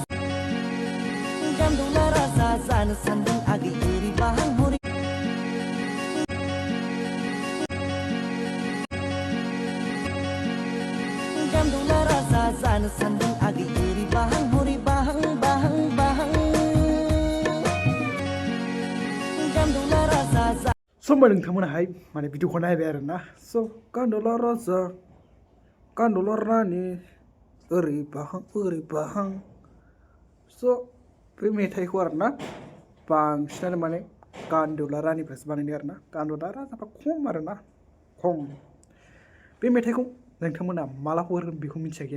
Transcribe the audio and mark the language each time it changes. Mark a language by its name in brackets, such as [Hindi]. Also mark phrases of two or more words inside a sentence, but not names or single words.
[Bodo] raza zanë agi huri bahang Gandwula raza zanë agi huri bahang Gandwula raza zanë समबाय नोंथांमोनाहाय माने भिडिअखौ नायबाय आरो ना स' गान्दुला राजा गान्दुला रानि ओरै बाहां स' बे मेथाइखौ आरो ना बांसिनानो माने गान्दुला रानिफ्रासो बानायदों आरो ना गान्दुला राजाफ्रा खम आरो ना खम बे मेथाइखौ नोंथांमोना माला हगारगोन बेखौ मिथियाखै